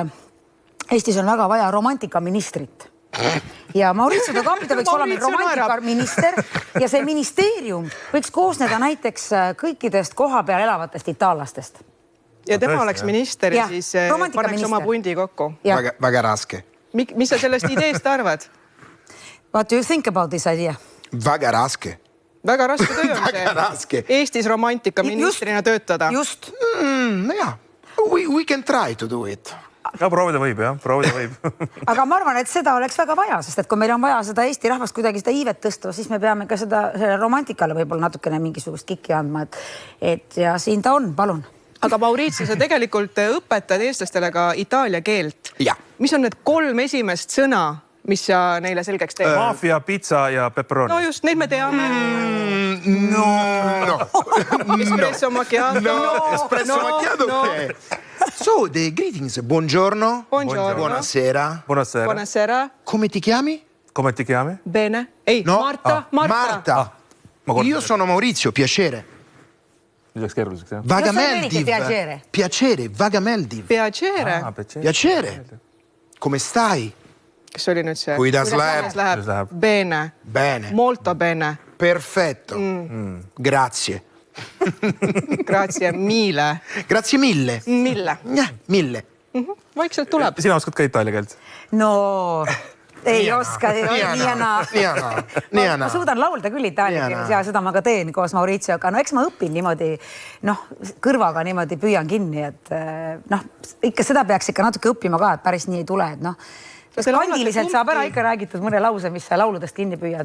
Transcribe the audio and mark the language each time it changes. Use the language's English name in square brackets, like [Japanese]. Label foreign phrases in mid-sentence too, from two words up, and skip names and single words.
[Estonian] Eestis on väga vaja romantikaministrit. Ja Maurizio de Campito võiks olla meil romantikaminister ja see ministeerium võiks koosneda näiteks kõikidest koha peal elavatest itaallastest. Ja tema oleks minister ja siis paneks oma pundi kokku. Väga raske. Mis sa sellest ideest arvad? [English] What do you think about this idea? [Estonian] Väga raske. Väga raske töö on Väga raske. Eestis romantikaministrina töötada. Just. Jah. [English] We can try to do it. [Estonian] Ja proovida võib, jah. Proovida võib. Aga ma arvan, et seda oleks väga vaja, sest et kui meil on vaja seda Eesti rahvast kuidagi seda iivet tõsta, siis me peame ka seda romantikale võib-olla natukene mingisugust kikki andma. Et ja siin ta on, palun. Aga Maurizio, sa tegelikult õpetad eestlastele ka itaalia keelt. Ja. Mis on need 3 esimest sõna, mis sa neile selgeks teed? Mafia, pizza ja pepperoni. No just, neid me teame. No. [Italian] Espresso macchiato. No. Espresso macchiato. [English] So, the greetings. [Italian] Buongiorno. Buongiorno. Buonasera. Buonasera. Buonasera. Come ti chiami? Come ti chiami? Bene. Ei, [Estonian] No. Marta. Marta. [Italian] Io sono Maurizio, piacere. [Estonian] Läks keeruliseks, jah. Vagameldiv. [Italian] Piacere. Piacere, Vagameldiv. Piacere. Piacere. Come stai? [Estonian] Kes oli nüüd see? Kuidas läheb? [Italian] Bene. Bene. Molto bene. Perfetto. Grazie. Grazie mille. Grazie mille. Mille. Mille. [Estonian] Vaikselt tuleb. Sina oskad ka itaalia keelt? No, ei oska. Ma suudan laulda küll itaalia keeles ja seda ma ka teen koos Maurizioga. No eks ma õpin niimoodi, kõrvaga niimoodi püüan kinni, et ikka seda peaks ikka natuke õppima ka, et päris nii ei tule, et kandiliselt saab ära ikka räägitud mõne lause, mis sa lauludest kinni püüad.